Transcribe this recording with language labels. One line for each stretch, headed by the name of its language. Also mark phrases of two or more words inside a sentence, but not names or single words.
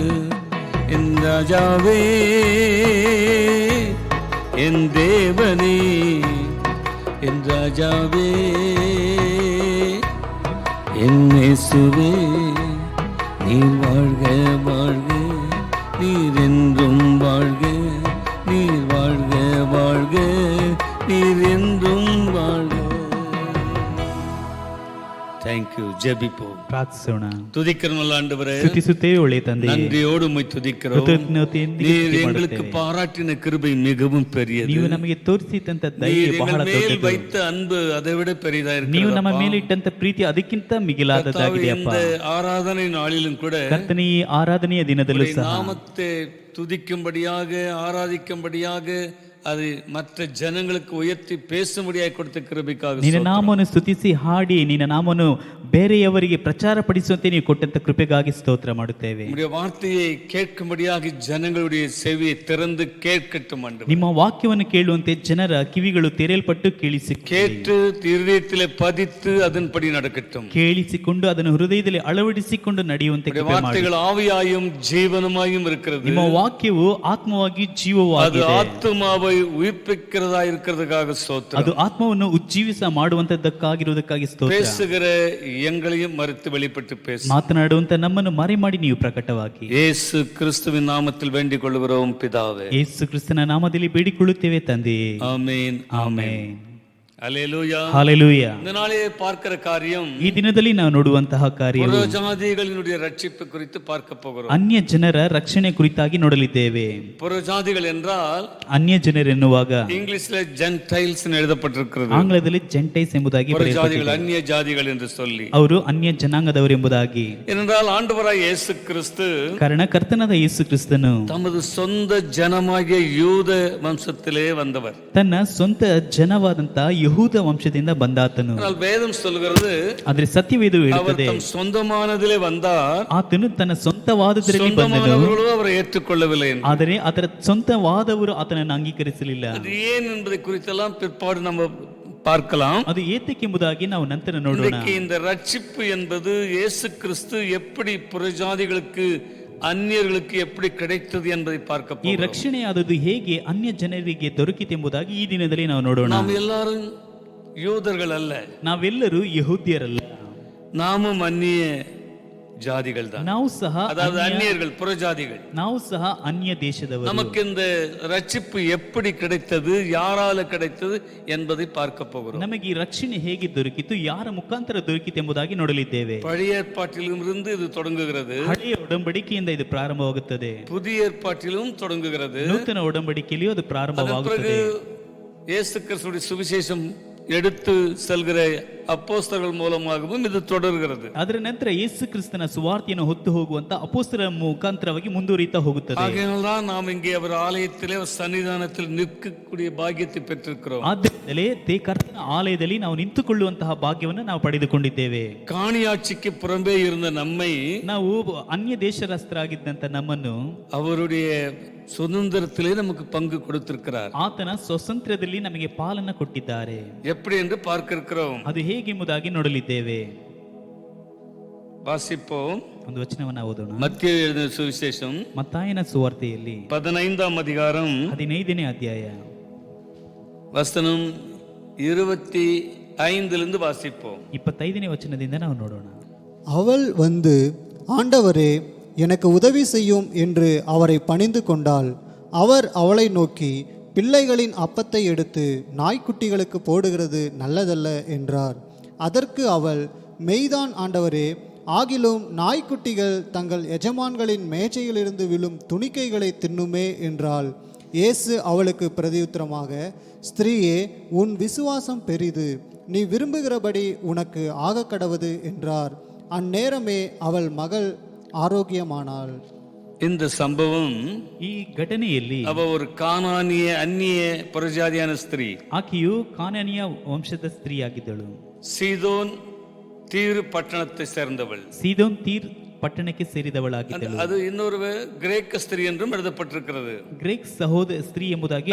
Tamil: என் ராஜாவே என் தேவனே, என் ராஜாவே என் இயேசுவே, நீர் வாழ்க வாழ்க, நீர் என்றும் வாழ்க, நீர் வாழ்க வாழ்க, நீர் என்றும் வாழ்க. தேங்க்யூ. ஜெபிப்போம்,
Kannada: ಪ್ರಾರ್ಥಿಸೋಣ.
Tamil: துதிக்கிறோம் ஆண்டவரே,
Kannada: ಸ್ತುತಿಸುತ್ತೇವೆ ಒಳ್ಳೆಯ ತಂದೆಯೇ,
Tamil: நன்றியோடு உம்மை துதிக்கிறோம்.
Kannada: ಕೃತಜ್ಞತೆಯೊಂದಿಗೆ
Tamil: நீர்
Kannada: ಸ್ತುತಿ
Tamil: எங்களுக்கு
Kannada: ಮಾಡುತ್ತೇವೆ.
Tamil: பாராட்டின கிருபை மிகவும் பெரியது.
Kannada: ನೀವು ನಮಗೆ ತೋರಿಸಿದಂತ
Tamil: நீர்
Kannada: ದಯೆ
Tamil: எங்கள்
Kannada: ಬಹಳ
Tamil: மேல்
Kannada: ದೊಡ್ಡದು.
Tamil: வைத்த அன்பு அதை விட பெரிதா
Kannada: ನೀವು ನಮ್ಮ
Tamil: இருக்கிறது.
Kannada: ಮೇಲೆ ಇಟ್ಟಂತ ಪ್ರೀತಿ ಅದಕ್ಕಿಂತ ಮಿಗಿಲಾದದ್ದಾಗಿದೆಯಪ್ಪ.
Tamil: இந்த ஆராதனை நாளிலும் கூட
Kannada: ಕರ್ತನ ಈ ಆರಾಧನೆಯ ದಿನದಲ್ಲೂ
Tamil: உம்முடைய
Kannada: ಸಹ
Tamil: நாமத்தை துதிக்கும்படியாக ஆராதிக்கும்படியாக அது மற்ற ஜனங்களுக்கு உயர்த்தி பேசும்படியாக கொடுத்த கிருபைக்காக
Kannada: ನಿನ್ನ
Tamil: ஸ்தோத்திரம்.
Kannada: ನಾಮವನ್ನು ಸ್ತುತಿಸಿ ಹಾಡಿ ನಿನ್ನ ನಾಮವನ್ನು ಬೇರೆಯವರಿಗೆ ಪ್ರಚಾರ ಪಡಿಸುವಂತೆ ನೀವು ಕೊಟ್ಟಂತ ಕೃಪೆಗಾಗಿ ಸ್ತೋತ್ರ ಮಾಡುತ್ತೇವೆ.
Tamil: உம்முடைய வார்த்தையை கேட்கும்படியாக ஜனங்களுடைய செவியை திறந்து கேட்கட்டும் ஆண்டவரே.
Kannada: ನಿಮ್ಮ ವಾಕ್ಯವನ್ನು ಕೇಳುವಂತೆ ಜನರ ಕಿವಿಗಳು ತೆರೆಯಲ್ಪಟ್ಟು
Tamil: கேட்டு இருதயத்திலே பதித்து அதன்படி நடக்கட்டும்.
Kannada: ಕೇಳಿಸಿಕೊಂಡು ಅದನ್ನು ಹೃದಯದಲ್ಲಿ ಅಳವಡಿಸಿಕೊಂಡು ನಡೆಯುವಂತೆ
Tamil: உம்முடைய
Kannada: ಕೃಪೆ ಮಾಡಿ.
Tamil: வார்த்தைகள் ஆவியாயும் ஜீவனுமாயும் இருக்கிறது.
Kannada: ನಿಮ್ಮ ವಾಕ್ಯವು ಆತ್ಮವಾಗಿ
Tamil: அது
Kannada: ಜೀವವಾಗಿದೆ.
Tamil: ஆத்துமாவை உயிர்ப்பிக்கிறதா இருக்கிறதுக்காக ஸ்தோத்திரம்.
Kannada: ಅದು ಆತ್ಮವನ್ನು ಉಜ್ಜೀವಿಸ ಮಾಡುವಂತದ್ದಕ್ಕಾಗಿರುವುದಕ್ಕಾಗಿ ಸ್ತೋತ್ರ.
Tamil: பேசுகிற எங்களையும் மறுத்து வெளிப்பட்டு பேசு.
Kannada: ಮಾತನಾಡುವಂತ ನಮ್ಮನ್ನು ಮರೆ ಮಾಡಿ ನೀವು ಪ್ರಕಟವಾಗಿ
Tamil: இயேசு கிறிஸ்துவின் நாமத்தில் வேண்டிக் கொள்கிறோம் பிதாவே.
Kannada: ಯೇಸು ಕ್ರಿಸ್ತನ ನಾಮದಲ್ಲಿ ಬೇಡಿಕೊಳ್ಳುತ್ತೇವೆ ತಂದೆಯೇ.
Tamil: ஆமென்.
Kannada: ಆಮೆನ್.
Tamil: அல்லேலூயா.
Kannada: ಹಾಲೆಲೂಯಾ.
Tamil: இந்த நாளே பார்க்கிற காரியம்
Kannada: ಈ ದಿನದಲ್ಲಿ ನಾವು ನೋಡುವಂತಹ ಕಾರ್ಯವು
Tamil: புறஜாதிகளினுடைய ரட்சிப்பு குறித்து பார்க்க போகிறோம்.
Kannada: ಅನ್ಯ ಜನರ ರಕ್ಷಣೆ ಕುರಿತಾಗಿ ನೋಡಲಿದ್ದೇವೆ.
Tamil: புறஜாதிகள் என்றால்
Kannada: ಅನ್ಯ ಜನರೆನ್ನುವಾಗ
Tamil: இங்கிலீஷ்ல ஜென்டைல்ஸ் எழுதப்பட்டிருக்கிறது.
Kannada: ಆಂಗ್ಲದಲ್ಲಿ ಜೆಂಟೈಸ್ ಎಂಬುದಾಗಿ
Tamil: புறஜாதிகள் அந்நிய ஜாதிகள் என்று சொல்லி.
Kannada: ಅವರು ಅನ್ಯ ಜನಾಂಗದವರು ಎಂಬುದಾಗಿ.
Tamil: ஏனென்றால் ஆண்டவராய் இயேசு கிறிஸ்து
Kannada: ಕಾರಣ ಕರ್ತನಾದ ಯೇಸು ಕ್ರಿಸ್ತನು
Tamil: தமது சொந்த ஜனமாகிய யூத வம்சத்திலே வந்தவர்.
Kannada: ತನ್ನ ಸ್ವಂತ ಜನವಾದಂತ ಯಹೂದ ವಂಶದಿಂದ ಬಂದಾತನು.
Tamil: ஆனால் வேதம் சொல்கிறது
Kannada: ಆದ್ರೆ ಸತ್ಯವೇದವು
Tamil: அவர்
Kannada: ಹೇಳುತ್ತದೆ
Tamil: தம் சொந்தமானதிலே வந்தார்,
Kannada: ಆತನು ತನ್ನ ಸ್ವಂತವಾದದರಲ್ಲಿ ಬಂದನು,
Tamil: சொந்தமானவர்களோ அவரை ஏற்றுக்கொள்ளவில்லை என்று.
Kannada: ಆದರೆ ಅದರ ಸ್ವಂತವಾದವರು ಆತನನ್ನು ಅಂಗೀಕರಿಸಲಿಲ್ಲ.
Tamil: அது ஏன் என்பதை குறித்தெல்லாம் பிற்பாடு நம்ம பார்க்கலாம்.
Kannada: ಅದು ಏತಕ್ಕೆಂಬುದಾಗಿ ನಾವು ನಂತರ ನೋಡೋಣ.
Tamil: இன்றைக்கு இந்த ரட்சிப்பு என்பது இயேசு கிறிஸ்து எப்படி புறஜாதிகளுக்கு அந்நியர்களுக்கு எப்படி கிடைத்தது என்பதை பார்க்க
Kannada: ಈ
Tamil: போகிறோம்.
Kannada: ರಕ್ಷಣೆ ಆದದ್ದು ಹೇಗೆ ಅನ್ಯ ಜನರಿಗೆ ದೊರಕಿತೆಂಬುದಾಗಿ ಈ ದಿನದಲ್ಲಿ ನಾವು ನೋಡೋಣ.
Tamil: நாம் எல்லாரும் யூதர்கள் அல்ல,
Kannada: ನಾವೆಲ್ಲರೂ ಯಹೂದ್ಯರಲ್ಲ,
Tamil: நாமும் அந்நிய ஜாதிகள் தான்,
Kannada: ನಾವು ಸಹ
Tamil: அதாவது அந்நியர்கள், புறஜாதிகள்.
Kannada: ನಾವು ಸಹ ಅನ್ಯ ದೇಶದವರು.
Tamil: நமக்கு இந்த ரட்சிப்பு எப்படி கிடைத்தது, யாரால கிடைத்தது என்பதை பார்க்க போகிறோம்.
Kannada: ನಮಗೆ ಈ ರಕ್ಷಣೆ ಹೇಗೆ ದೊರಕಿತು, ಯಾರ ಮುಖಾಂತರ ದೊರಕಿತು ಎಂಬುದಾಗಿ ನೋಡಲಿದ್ದೇವೆ.
Tamil: பழைய ஏற்பாட்டிலிருந்து இது தொடங்குகிறது,
Kannada: ಹಳೆಯ ಒಡಂಬಡಿಕೆಯಿಂದ ಇದು ಪ್ರಾರಂಭವಾಗುತ್ತದೆ,
Tamil: புதிய ஏற்பாட்டிலும் தொடங்குகிறது.
Kannada: ನೂತನ ಒಡಂಬಡಿಕೆಯಲ್ಲಿಯೂ ಅದು
Tamil: அதன்
Kannada: ಪ್ರಾರಂಭವಾಗುತ್ತದೆ.
Tamil: பிறகு இயேசு கிறிஸ்துவின் சுவிசேஷம் எடுத்து செல்கிற அப்போஸ்தலர்கள் மூலமாகவும் இது தொடர்கிறது.
Kannada: ಅದರ ನಂತರ ಯೇಸು ಕ್ರಿಸ್ತನ ಸುವಾರ್ತೆಯನ್ನು ಹೊತ್ತು ಹೋಗುವಂತ ಅಪೊಸ್ತಲರ ಮುಖಾಂತರವಾಗಿ ಮುಂದುವರಿತಾ ಹೋಗುತ್ತದೆ.
Tamil: ஆகையால்தான் நாம் இங்கே அவர் ஆலயத்திலே சன்னிதானத்தில் நிற்கக்கூடிய பாக்கியத்தை பெற்றிருக்கிறோம்.
Kannada: ಆದ್ದರಿಂದಲೇ ಕರ್ತನ ಆಲಯದಲ್ಲಿ ನಾವು ನಿಂತುಕೊಳ್ಳುವಂತಹ ಭಾಗ್ಯವನ್ನು ನಾವು ಪಡೆದುಕೊಂಡಿದ್ದೇವೆ.
Tamil: காணியாட்சிக்கு புறம்பே இருந்த நம்மை
Kannada: ನಾವು ಅನ್ಯ ದೇಶಸ್ಥರಾಗಿದ್ದಂತ ನಮ್ಮನ್ನು
Tamil: அவருடைய சுதந்திரத்திலே நமக்கு பங்கு கொடுத்திருக்கிறார்.
Kannada: ಆತನ ಸ್ವಾತಂತ್ರ್ಯದಲ್ಲಿ ನಮಗೆ ಪಾಲನ್ನು ಕೊಟ್ಟಿದ್ದಾರೆ.
Tamil: எப்படி என்று பார்க்க இருக்கிறோம்.
Kannada: ಅದು ಹೇಗೆಂಬುದಾಗಿ ನೋಡಲಿದ್ದೇವೆ.
Tamil: வாசிப்போம்.
Kannada: ಒಂದು ವಚನವನ್ನು ಓದೋಣ.
Tamil: மத்திய எழுதின சுவிசேஷம்
Kannada: ಮತ್ತಾಯನ ಸುವಾರ್ತೆಯಲ್ಲಿ
Tamil: 15ஆம் அதிகாரம்
Kannada: 15ನೇ ಅಧ್ಯಾಯ
Tamil: வசனம் 25 வாசிப்போம்.
Kannada: 25ನೇ ವಚನದಿಂದ ನಾವು ನೋಡೋಣ.
Tamil: அவள் வந்து, ஆண்டவரே எனக்கு உதவி செய்யும் என்று அவரை பணிந்து கொண்டாள். அவர் அவளை நோக்கி, பிள்ளைகளின் அப்பத்தை எடுத்து நாய்க்குட்டிகளுக்கு போடுகிறது நல்லதல்ல என்றார். அதற்கு அவள், மெய்தான் ஆண்டவரே, ஆகிலும் நாய்க்குட்டிகள் தங்கள் எஜமான்களின் மேஜையிலிருந்து விழும் துணிக்கைகளை தின்னுமே என்றாள். இயேசு அவளுக்கு பிரதியுத்தரமாக, ஸ்திரீயே, உன் விசுவாசம் பெரிது, நீ விரும்புகிறபடி உனக்கு ஆகக்கடவது என்றார். அந்நேரமே அவள் மகள் ஆரோக்கியமானாள். இந்த சம்பவம்,
Kannada: ಈ ಘಟನೆಯಲ್ಲಿ
Tamil: அவ ஒரு கானானிய அந்நிய புறஜாதியான ஸ்திரீ,
Kannada: ಆಕೆಯು ಕಾನಾನಿಯ ವಂಶದ ಸ್ತ್ರೀಯಾಗಿದ್ದಳು.
Tamil: சீதோன் தீரு பட்டணத்தை சேர்ந்தவள்.
Kannada: ಸೀದೋನ್ ತೀರ್ ಪಟ್ಟಣಕ್ಕೆ ಸೇರಿದವಳಾಗಿದ್ದಳು.
Tamil: அது இன்னொரு கிரேக்க ஸ்திரீ என்றும் எழுதப்பட்டிருக்கிறது.
Kannada: ಗ್ರೀಕ್ ಸಹೋದರ ಸ್ತ್ರೀ ಎಂಬುದಾಗಿ